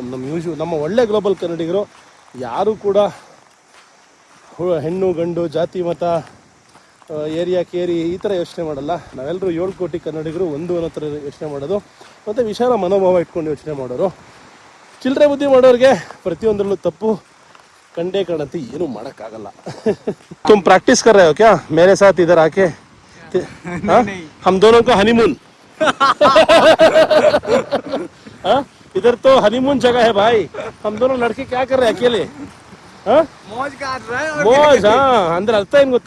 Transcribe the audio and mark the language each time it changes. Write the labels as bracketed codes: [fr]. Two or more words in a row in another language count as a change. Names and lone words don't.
[kn] ನಮ್ಮ ಒಳ್ಳೆ ಗ್ಲೋಬಲ್ ಕನ್ನಡಿಗರು ಯಾರೂ ಕೂಡ ಹೆಣ್ಣು ಗಂಡು ಜಾತಿ ಮತ ಏರಿಯಾ ಕೇರಿ ಈ ಥರ ಯೋಚನೆ ಮಾಡಲ್ಲ. ನಾವೆಲ್ಲರೂ 7 ಕೋಟಿ ಕನ್ನಡಿಗರು ಒಂದು ಅನ್ನೋ ಥರ ಯೋಚನೆ ಮಾಡೋದು, ಮತ್ತು ವಿಶಾಲ ಮನೋಭಾವ ಇಟ್ಕೊಂಡು ಯೋಚನೆ ಮಾಡೋರು. ಚಿಲ್ಲರೆ ಬುದ್ಧಿ ಮಾಡೋರಿಗೆ ಪ್ರತಿಯೊಂದರಲ್ಲೂ ತಪ್ಪು ಕಂಡೇ ಕಾಣುತ್ತೆ, ಏನೂ ಮಾಡೋಕ್ಕಾಗಲ್ಲ. [hi] तुम प्रैक्टिस कर रहे हो क्या मेरे साथ इधर आके? हम दोनों का हनीमून. इधर तो हनीमून जगह है भाई. हम दोनों लड़के क्या कर रहे हैं अकेले? मौज काट रहा है मौज. हाँ, अंदर अर्थ है इनको.